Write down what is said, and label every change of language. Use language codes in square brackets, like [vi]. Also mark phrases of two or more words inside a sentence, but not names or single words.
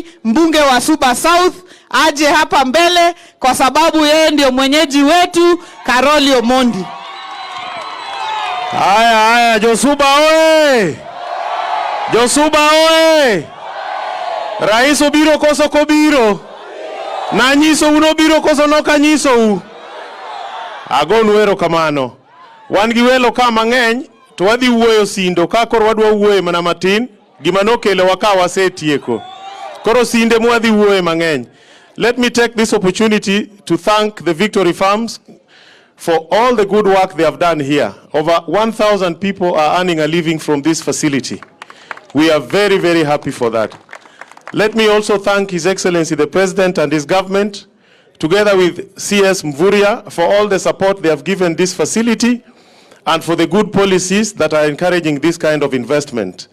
[sw] Mbunge wa Suba South aje hapa mbele kwa sababu yeye ndio mwenyeji wetu, Karoli Omondi. [luo] Haya, Josuba oe! Josuba oe! Rais obiro koso kobiro? Na nyiso uno biro koso noka nyiso u? Agonu erokamano. Wan gi welo ka mang'eny to wadhi wuoyo sindo ka koro wadwa wuoyo mana matin gima nokelo waka wasetieko. Koro sinde mu wadhi wuoyo mang'eny. [en] Let me take this opportunity to thank the Victory Farms for all the good work they have done here. Over 1,000 people are earning a living from this facility. We are very, very happy for that. Let me also thank His Excellency the President and his government, together with CS Mvuria, for all the support they have given this facility and for the good policies that are encouraging this kind of investment.